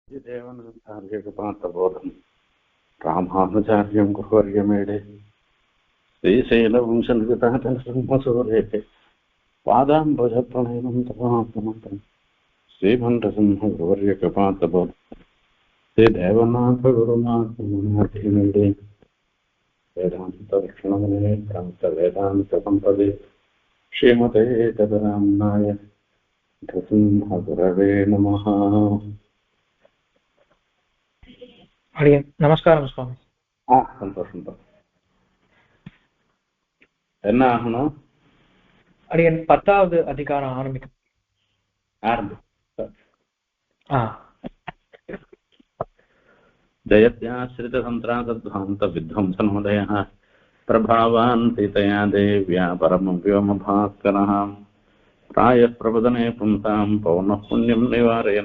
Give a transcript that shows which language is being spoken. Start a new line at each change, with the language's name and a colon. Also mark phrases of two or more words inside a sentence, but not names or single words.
Sanskrit: देवनाचार्यकृपान्तबोधम् रामानुजार्यं गुरुवर्यमेडे श्रीशैलवंशनिगतातनसंहसूरेः पादाम्बुजप्रणयनं तवात्मन्त्रम् श्रीभण्डसिंह गुरुवर्यकृपान्तबोधम् श्रीदेवनाथगुरुनाथमुनिमेडे वेदान्तदक्षिणमुने प्रान्तवेदान्तसम्पदे श्रीमते तदराम्नाय नृसिंहगुरवे नमः.
Tamil: அடியன் நமஸ்காரம் சுவாமி. சந்தோஷம். என்ன ஆகணும்? அடியன் 10வது அதிகாரம் ஆரம்பிக்கும்.
Sanskrit: जयत्याश्रित संत्रासध्वान्त विध्वंसनोदयः प्रभावान् सीतया देव्या परमं व्योमभास्करः प्रायः प्रबोधने पुंसां पौनः पुण्यं निवारयन्